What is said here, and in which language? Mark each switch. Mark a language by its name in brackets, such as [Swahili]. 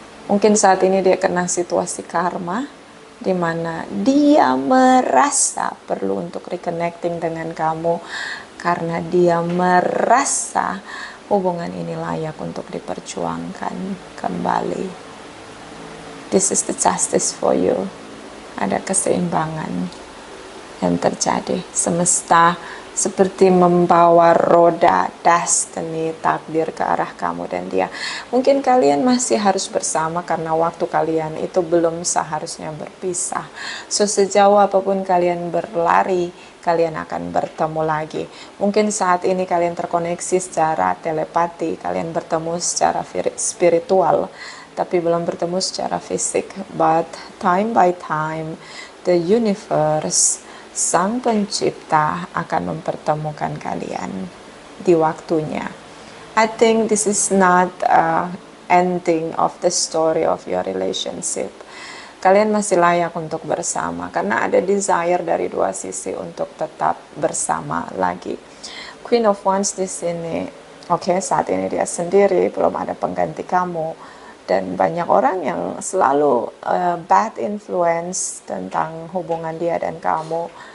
[Indonesian] Mungkin saat ini dia kena situasi karma, di mana dia merasa perlu untuk reconnecting dengan kamu. Karena dia merasa hubungan ini layak untuk diperjuangkan kembali. [English] This is the justice for you. [Indonesian] Ada keseimbangan yang terjadi. Semesta seperti membawa roda destiny, takdir ke arah kamu dan dia. Mungkin kalian masih harus bersama karena waktu kalian itu belum seharusnya berpisah. So, sejauh apapun kalian berlari, kalian akan bertemu lagi. Mungkin saat ini kalian terkoneksi secara telepati, kalian bertemu secara spiritual, tapi belum bertemu secara fisik. [English] But time by time, the universe, [Indonesian] Sang Pencipta akan mempertemukan kalian di waktunya. [English] I think this is not ending of the story of your relationship. [Indonesian] Kalian masih layak untuk bersama karena ada desire dari dua sisi untuk tetap bersama lagi. Queen of Wands di sini, oke, saat ini dia sendiri, belum ada pengganti kamu. Dan banyak orang yang selalu bad influence tentang hubungan dia dan kamu.